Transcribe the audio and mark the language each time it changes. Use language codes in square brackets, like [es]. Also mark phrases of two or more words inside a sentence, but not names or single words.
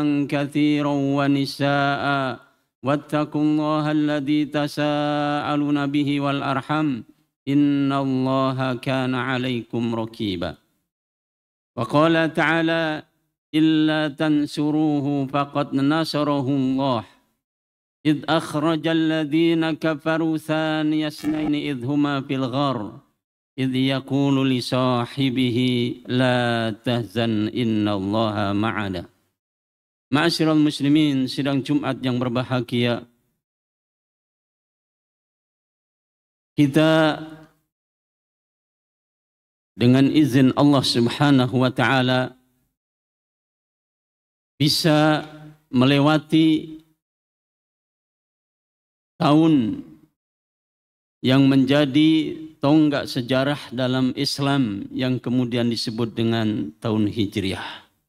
[ar] كثيرا ونساء واتقوا الله الذي تساءلون به والأرحم إن الله كان عليكم رقيبا وقال تعالى إلا تنصروه فقد نصره الله إذ أخرجه الذين كفروا ثاني اثنين إذ هما في الغار إذ يقول لصاحبه لا تحزن إن الله معنا. معاشر المسلمين, [id] sidang Jumat yang berbahagia, kita dengan izin Allah [ar] سبحانه وتعالى [id] bisa melewati tahun yang menjadi tonggak sejarah dalam Islam yang kemudian disebut dengan tahun Hijriah.